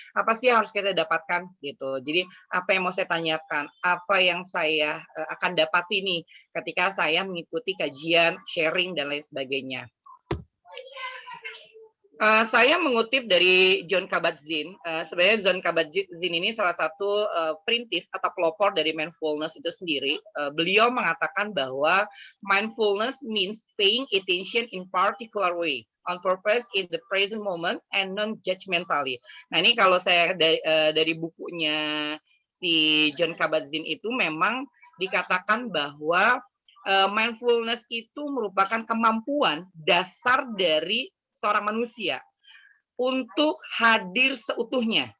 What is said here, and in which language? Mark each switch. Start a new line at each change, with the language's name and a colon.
Indonesian: Apa sih yang harus kita dapatkan gitu. Jadi apa yang mau saya tanyakan, apa yang saya akan dapati nih ketika saya mengikuti kajian, sharing dan lain sebagainya. Saya mengutip dari Jon Kabat-Zinn. Sebenarnya Jon Kabat-Zinn ini salah satu perintis atau pelopor dari mindfulness itu sendiri. Beliau mengatakan bahwa
English: mindfulness means paying attention in particular way, on purpose in the present moment and non-judgmentally.
Indonesian: Nah ini kalau saya dari bukunya si Jon Kabat-Zinn itu memang dikatakan bahwa mindfulness itu merupakan kemampuan dasar dari seorang manusia untuk hadir seutuhnya.